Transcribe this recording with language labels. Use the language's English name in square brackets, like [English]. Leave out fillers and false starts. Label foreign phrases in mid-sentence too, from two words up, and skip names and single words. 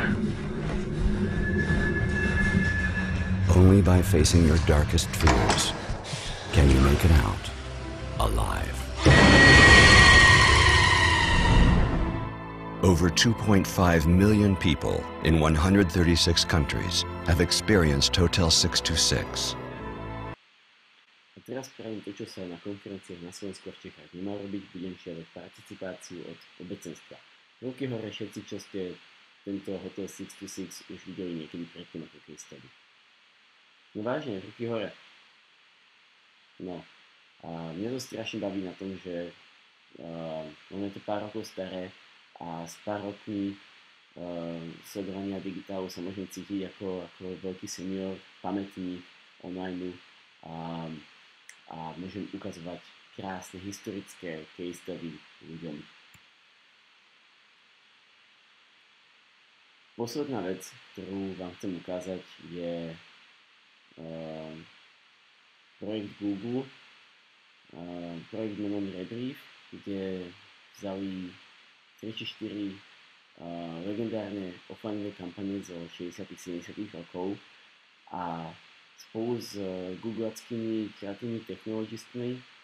[English] Only by facing your darkest fears can you make it out alive. Over 2.5 million people in 136 countries have experienced Hotel 626. [Slovak] A teraz spravím to, čo sa na konferenciách na Slovensku a v Čechách nemá robiť, budem žiadať participáciu od obecenstva. Ruky hore všetci, čo ste tento Hotel 626 už videli niekedy predtým ako [English] case study. [Slovak] No vážne, ruky hore. No, a mňa to strašne baví na tom, že ono je to pár rokov staré a s pár rokmi sledovania digitálu sa môžem cítiť ako veľký senior, pamätník online a môžem ukazovať krásne historické [English] case study [Slovak] ľuďom. Posledná vec, ktorú vám chcem ukázať, je projekt Google, projekt menom Rebrief, kde vzali 3-4 legendárne offlineové kampane zo 60-70 rokov a spolu s googlackými kreatívnymi technologistmi